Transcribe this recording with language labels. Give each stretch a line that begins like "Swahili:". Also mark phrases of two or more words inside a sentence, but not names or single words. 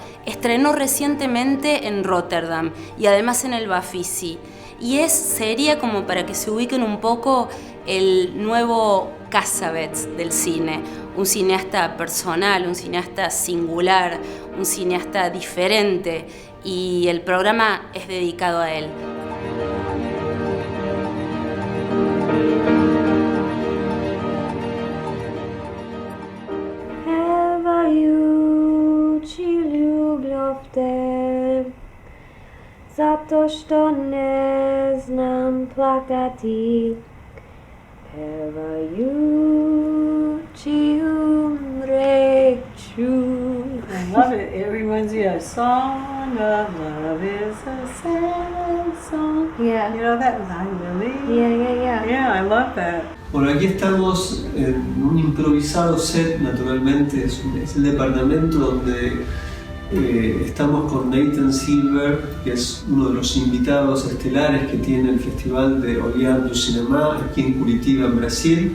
Spanish: Estrenó recientemente en Rotterdam y además en el Bafisi. Y sería como para que se ubiquen un poco el nuevo Cassavetes del cine. Un cineasta personal, un cineasta singular, un cineasta diferente. Y el programa es dedicado a él.
Serbian: Za to, što ne znam plakati, pevajući umreću.
English: I love it. It reminds me of Song of Love is a sad song. Yeah. You know that? I really? Yeah. Yeah, I love that.
Spanish: Bueno, aquí estamos en un improvisado set, naturalmente, es el departamento donde estamos con Nathan Silver, que es uno de los invitados estelares que tiene el Festival de Olhar do Cinema aquí en Curitibia, en Brasil.